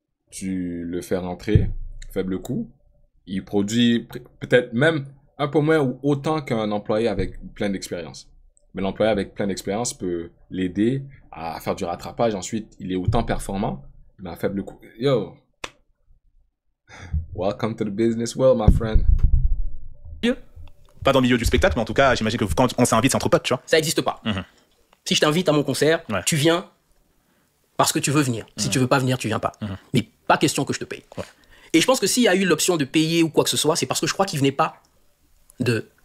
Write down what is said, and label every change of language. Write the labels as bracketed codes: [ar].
[fr] Tu le fais rentrer, faible coût. Il produit peut-être même un peu moins ou autant qu'un employé avec plein d'expérience. Mais l'employé avec plein d'expérience peut l'aider à faire du rattrapage. Ensuite, il est autant performant, mais à faible coût. [en] Yo! Welcome to the business world, my friend. [fr] Pas dans le milieu du spectacle, mais en tout cas, j'imagine que quand on s'invite, c'est entre potes, tu vois. Ça n'existe pas. Si je t'invite à mon concert, tu viens parce que tu veux venir. Si tu veux pas venir, tu viens pas. Mais pas question que je te paye. Et je pense que s'il y a eu l'option de payer ou quoi que ce soit, c'est parce que je crois qu'il venait pas de...